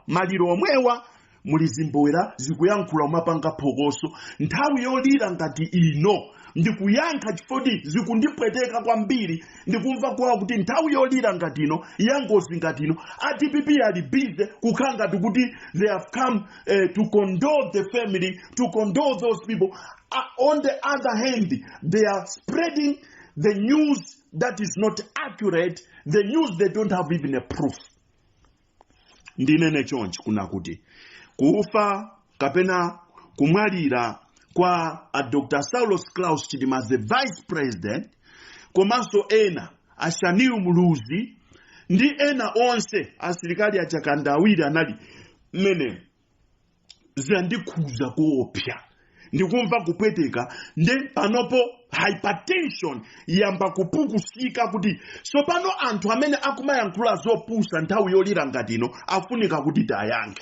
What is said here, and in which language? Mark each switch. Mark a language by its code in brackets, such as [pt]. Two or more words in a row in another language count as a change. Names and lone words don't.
[ny] Maliro omwewa muli zimbowera zikuyankhula umapanga phokoso nthawi yolira ngati ino. Ndikuyankha chifoti zikundipweteka kwambiri ndikumva kwawo kuti nthawi yolira ngati ino yangozi ngati ino a DPP ali busy kukhanga kuti [en] they have come to condole the family, to condole those people. On the other hand, they are spreading the news that is not accurate, the news they don't have even a proof. [ny] Ndinene chonchi kuna kuti kufa kapena kumwalira kwa Dr. Saulos Klaus Chidima [en] the vice president [ny] komanso ena ashaniu muluzi ndi ena onse asilikali achakandawiri anali mene zandikhuza kuopsa ndikumva kupweteka nde panopo hypertension yamba kupukusika kuti so pano anthu amene akumayankhula zopusa nthawi yolira ngatino afunika kuti tayankhe.